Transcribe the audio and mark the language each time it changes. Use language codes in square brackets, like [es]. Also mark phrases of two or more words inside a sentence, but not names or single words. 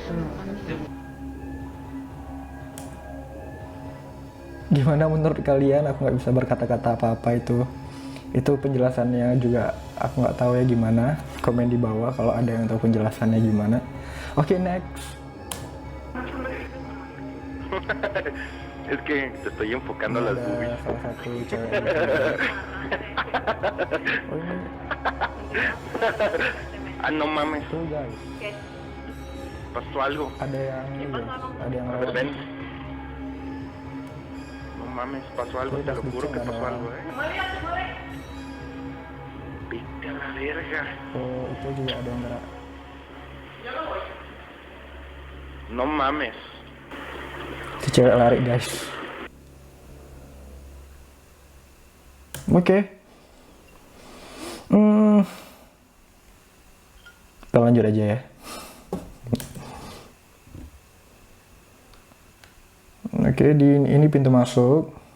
[id] Gimana menurut kalian? Aku nggak bisa berkata-kata apa-apa itu. Itu penjelasannya juga aku nggak tahu ya gimana. Komen di bawah kalau ada yang tahu penjelasannya gimana. Oke, next. [es] Es que te estoy enfocando a las [id] Ada boobies. salah satu cewek. Oh, ini [es] Ah, no mames, [id] tuh guys. [es] pasó algo. [id] Ada yang ini, ada yang lewat. [es] Ven. No mames, pasó algo, te lo juro que pasó algo, ¿eh? Vete a la verga. [id] Oh, itu juga ada yang gerak. [es] No mames. [id] Si cewek lari guys. Oke. Kita lanjut aja ya. Oke, ini pintu masuk.